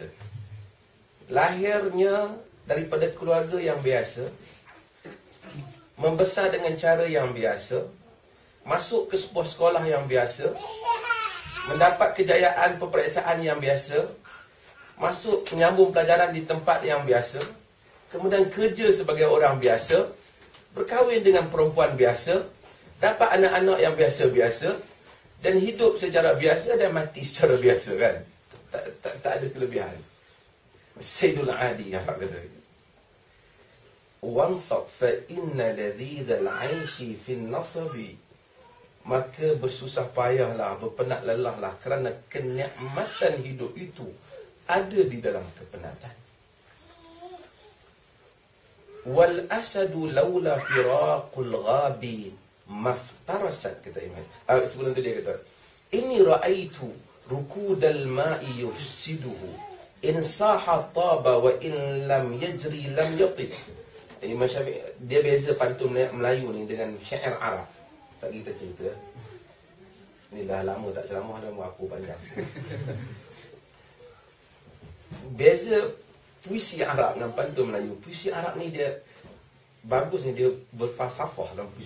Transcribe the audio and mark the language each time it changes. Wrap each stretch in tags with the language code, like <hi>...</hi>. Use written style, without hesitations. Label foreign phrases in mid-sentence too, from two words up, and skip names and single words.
<ms>Lahirnya daripada keluarga yang biasa, membesar dengan cara yang biasa, masuk ke sebuah sekolah yang biasa, mendapat kejayaan peperiksaan yang biasa, masuk menyambung pelajaran di tempat yang biasa, kemudian kerja sebagai orang biasa, berkahwin dengan perempuan biasa, dapat anak-anak yang biasa-biasa, dan hidup secara biasa dan mati secara biasa, kan? Tak ada kelebihan. Sayyidul Adi yang kata,</ms> <ar>وانصب فإن لذيذ العيش في النصب,</ar> <ms>maka bersusah payahlah, berpenat lelahlah, kerana kenikmatan hidup itu ada di dalam kepenatan.</ms> <ar>والأسد لولا فراق الغاب ما افترست,</ar> <ms>kata Imam. Sebelum tu dia kata,</ms> <ar>إني رأيت ركود الماء يفسده إن ساح طاب وإن لم يجر لم يطب.</ar> <ms>Imam Syafi'i, dia beza pantun Melayu ni dengan syair Arab. Tak kita cerita. Ni dah lama tak ceramah dah, aku panjang sikit. Beza puisi Arab dengan pantun Melayu. Puisi Arab ni dia bagus ni, dia berfalsafah dalam puisi.</ms>